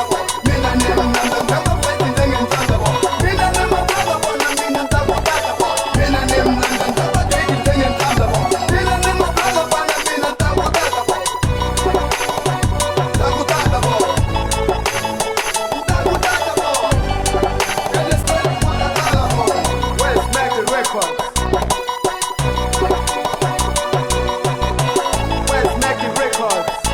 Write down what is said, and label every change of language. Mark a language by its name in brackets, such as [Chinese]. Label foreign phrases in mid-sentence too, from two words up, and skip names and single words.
[Tsonga] boy mina ni mlandza njhava fensi njengetanda mina ni mafaka mfana mina ni ta ku taka boy mina ni mlandza njhava gedi njengetanda mina ni mafaka mfana mina ni ta ku taka boy ta ku taka boy ta ku taka boy [English] and it's good for the [Tsonga] taka boy West Mackey Records West Mackey Records